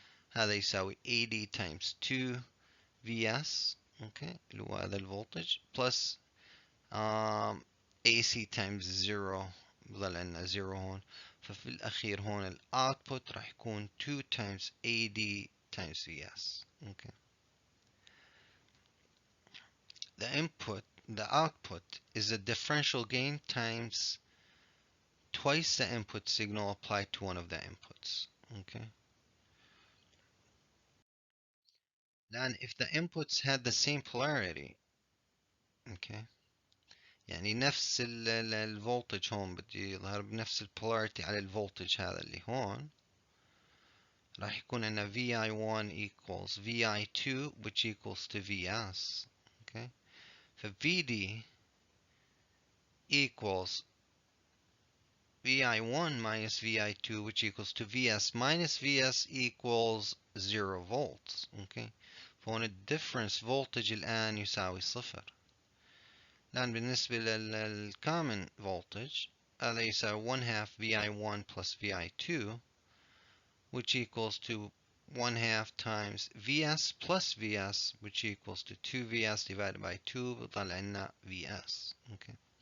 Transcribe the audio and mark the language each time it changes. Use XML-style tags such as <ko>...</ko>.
<ar>هذا يساوي</ar> <en>AD times 2 VS okay.</en> <ar>اللي هو هذا الفولتج</ar> <en>plus AC times 0</en> <ar>بضل عندنا 0 هون. ففي الأخير هون الاوتبوت راح يكون</ar> <en>2 times AD times VS. okay. the output is the differential gain times twice the input signal applied to one of the inputs. Okay. Then if the inputs had the same polarity, okay,</en> <ar>يعني نفس الفولتج هون بدي يظهر بنفس البولاريتي على الفولتج هذا اللي هون، راح يكون عندنا</ar> <en>VI1 equals VI2 which equals to VS. Okay. ف VD equals VI1 minus VI2 which equals to VS minus VS equals 0 volts. Okay.</en> <ar>فهون الديفرنس فولتج الآن يساوي صفر. الآن بالنسبة</ar> <en>للcommon voltage</en> <ar>هذا يساوي</ar> <en>1 half VI1 plus VI2 which equals to 1 half times VS plus VS which equals to 2 VS divided by 2</en> <ar>بيطلع لنا</ar> <en>VS. Okay.</en>